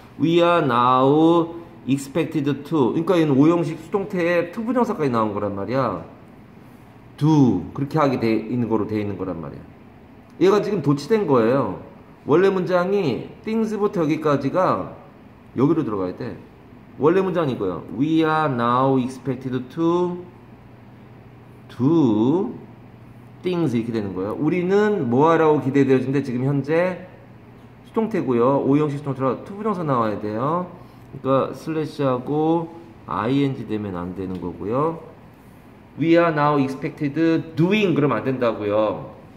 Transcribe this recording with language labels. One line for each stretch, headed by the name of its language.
English: We are now expected to.
Korean: 그러니까 얘는 오형식 수동태에 to 부정사까지 나온 거란 말이야. do 그렇게 하게 돼 있는 거로 돼 있는 거란 말이야. 얘가 지금 도치된 거예요. 원래 문장이 things부터 여기까지가 여기로 들어가야 돼. 원래 문장이 이거예요.
English: We are now expected to do things
Korean: 이렇게 되는 거예요. 우리는 뭐 하라고 기대되어진데 지금 현재 수동태고요. 오형식 수동태로 to 부정사 나와야 돼요. 그러니까 슬래시하고 ing 되면 안 되는 거고요.
English: We are now expected doing
Korean: 그러면 안 된다고요.